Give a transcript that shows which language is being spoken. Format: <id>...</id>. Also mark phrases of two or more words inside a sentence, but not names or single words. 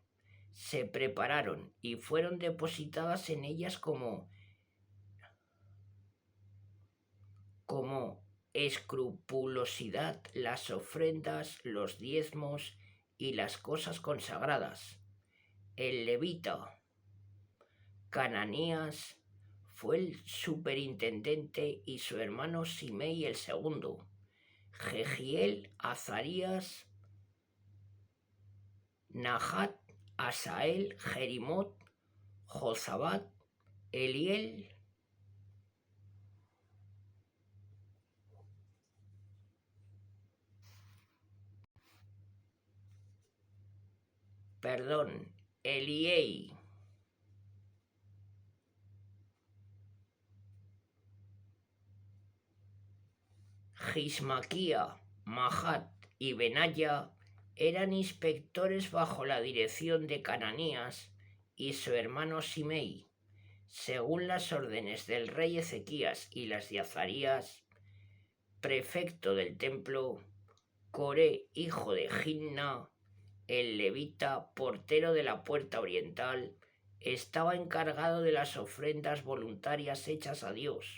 <es>Se prepararon y fueron depositadas en ellas como escrupulosidad las ofrendas, los diezmos y las cosas consagradas. El levita Cananías fue el superintendente y su hermano Simei el segundo. Jehiel, Azarías, Nahat, Asael, Jerimot, Jozabat, Eliel, Eliei, Gismaquía, Mahat y Benaya eran inspectores bajo la dirección de Cananías y su hermano Simei, según las órdenes del rey Ezequías y las de Azarías, prefecto del templo. Coré, hijo de Ginna, el levita, portero de la puerta oriental, estaba encargado de las ofrendas voluntarias hechas a Dios.</es>